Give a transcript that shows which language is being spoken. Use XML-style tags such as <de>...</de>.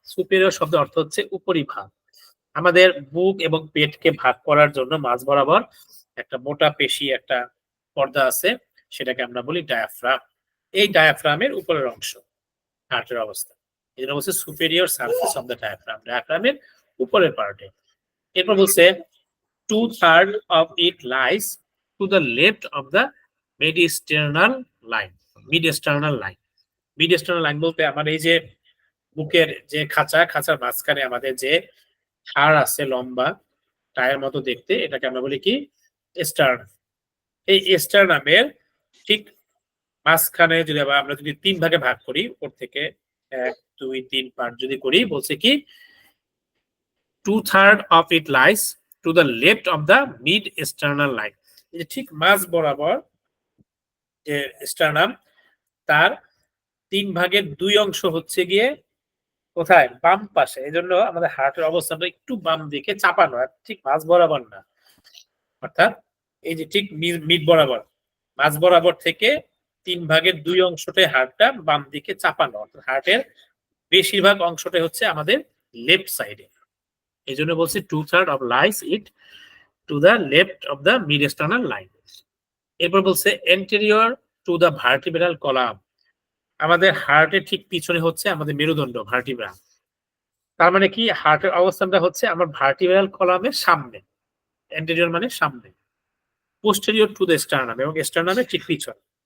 <bn>Superior শব্দের অর্থ হচ্ছে উপরিভাগ। আমাদের বুক এবং পেটকে ভাগ করার জন্য মাঝ বরাবর একটা মোটা পেশি, একটা পর্দা আছে, সেটাকে আমরা বলি ডায়াফ্রাম। এই ডায়াফ্রামের উপরের অংশ হার্টের অবস্থা, এই জন্য বলছে superior surface of the diaphragm, ডায়াফ্রামের উপরের পার্টে। এরপর বলছে</bn> <en>2/3 of it lies to the left of the mid-sternal line. Mid-sternal line.</en> <bn>Mid-sternal line বলতে আমার এই যে বুকের যে খাঁচার মাঝখানে আমাদের যে হাড় আছে লম্বা টায়ার মতো দেখতে, এটাকে আমরা বলি কি স্টার্নাম। এই স্টার্নামের ঠিক মাঝখানে যদি আমরা যদি 3 ভাগে ভাগ করি, উপর থেকে 1 2 3 পার্ট যদি করি, বলছে কি</bn> <en>2/3 of it lies to the left of the mid sternal line.</en> <bn>এই যে ঠিক মাঝ বরাবর যে স্টার্নাম, তার 3 ভাগের 2 অংশ হচ্ছে গিয়ে কোথায়, বাম পাশে। এই জন্য আমাদের হার্টের অবস্থানটা একটু বাম দিকে চাপানো, ঠিক মাঝ বরাবর না, অর্থাৎ এই যে ঠিক মিড বরাবর, মাঝ বরাবর থেকে 3 ভাগের 2 অংশটাই হার্টটা বাম দিকে চাপানো, অর্থাৎ হার্টের বেশিরভাগ অংশটাই হচ্ছে আমাদের লেফট সাইডে। এই জন্য বলছি</bn> <en>2/3 of lies it to the left of the mid-sternal line.</en> <bn>এরপর বলছে</bn> <en>anterior to the vertebral column,</en> <bn>আমাদের হার্টের ঠিক পিছনে হচ্ছে আমাদের মেরুদণ্ড ভার্টিব্রা। তার মানে কি হার্টের অবস্থানটা হচ্ছে আমার ভার্টিব্রাল কলামের সামনে, anterior মানে সামনে,</bn> <en>posterior to the sternum</en> <bn>এবং স্টার্নামের ঠিক পিছনে।</bn>